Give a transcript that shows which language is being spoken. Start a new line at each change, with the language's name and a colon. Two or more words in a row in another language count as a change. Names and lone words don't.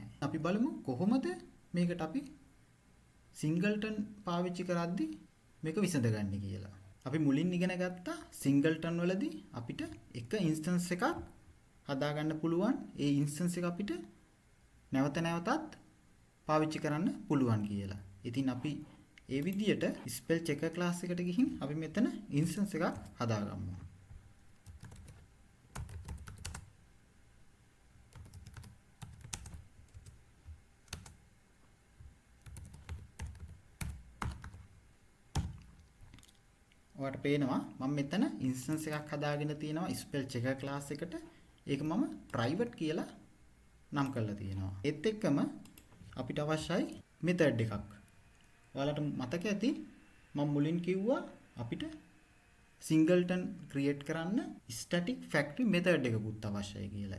Sinhala: අපි බලමු කොහොමද මේකට අපි singleton පාවිච්චි කරද්දී මේක විසඳගන්නේ කියලා. අපි මුලින් ඉගෙන ගත්තා singleton වලදී අපිට එක instance එකක් හදා ගන්න පුළුවන්. ඒ instance එක අපිට නැවත නැවතත් පාවිච්චි කරන්න පුළුවන් කියලා. ඉතින් අපි ඒ විදියට
English: spell checker class
Sinhala: එකට ගිහින් අපි මෙතන instance එකක් හදාගමු. ඔයාලට පේනවා මම මෙතන instance එකක් හදාගෙන තියෙනවා
English: spell checker class
Sinhala: එකට. ඒක මම private කියලා නම් කරලා තියෙනවා. ඒත් එක්කම අපිට අවශ්‍යයි method එකක්. ඔයාලට මතක ඇති මම මුලින් කිව්වා අපිට
English: singleton create
Sinhala: කරන්න
English: static factory method
Sinhala: එකකුත් අවශ්‍යයි කියලා.